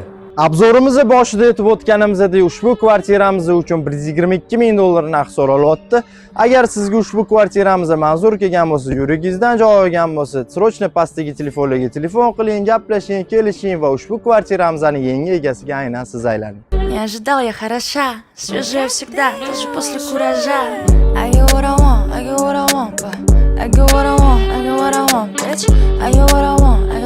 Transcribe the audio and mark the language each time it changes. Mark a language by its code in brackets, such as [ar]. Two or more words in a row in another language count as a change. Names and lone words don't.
[uz] Obzorimizni boshida aytib o'tganimizdek, ushbu kvartiramiz uchun 122 ming dollar narx so'ralyapti. Agar sizga ushbu kvartiramiz manzur kelgan bo'lsa, yuragingizdan joy olgan bo'lsa, srochno pastdagi telefonlarga telefon qiling, gaplashing, kelishing va ushbu kvartiramizning yangi egasiga aynan siz aylaning. [ru] Не ожидал я хороша, свежая всегда, даже после куража. [en] I get what I want, I get what I want, but I get what I want, I get what I want, bitch. I get what I want.